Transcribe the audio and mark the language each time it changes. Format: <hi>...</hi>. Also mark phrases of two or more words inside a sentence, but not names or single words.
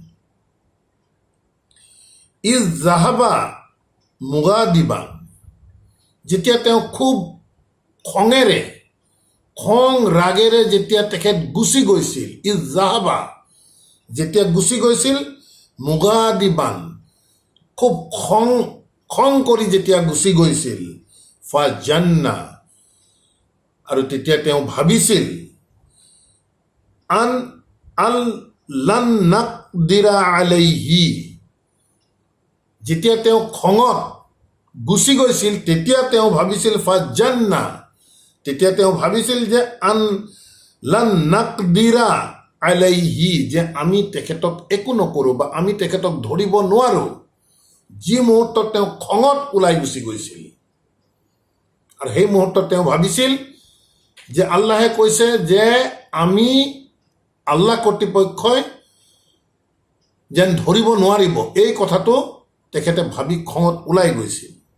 <ar>إذ ذهب مغاضبا,</ar> <as>যেতিয়া তেওঁ খুব খং ৰাগেৰে যেতিয়া তেখেত গুচি গৈছিল,</as> <ar>إذ ذهب</ar> <as>যেতিয়া গুচি গৈছিল, মুগাদিবান খুব খং কৰি যেতিয়া গুচি গৈছিল,</as> <ar>فظن</ar> <as>আৰু তেতিয়া তেওঁ ভাবিছিল,</as> <ar>أن ال لن نقدر عليه,</ar> <as>যেতিয়া তেওঁ খঙত গুচি গৈছিল তেতিয়া তেওঁ ভাবিছিল,</as> <ar>فظن</ar> <as>তেতিয়া তেওঁ ভাবিছিল যে</as> <ar>أن لن نقدر عليه,</ar> <as>যে আমি তেখেতক একো নকৰোঁ বা আমি তেখেতক ধৰিব নোৱাৰোঁ। যি মুহূৰ্তত তেওঁ খঙত ওলাই গুচি গৈছিল, আৰু সেই মুহূৰ্তত তেওঁ ভাবিছিল যে আল্লাহে কৈছে যে আমি আল্লাহ কৰ্তৃপক্ষই যেন ধৰিব নোৱাৰিব, এই কথাটো তেখেতে ভাবি খঙত ওলাই গৈছিল।</as>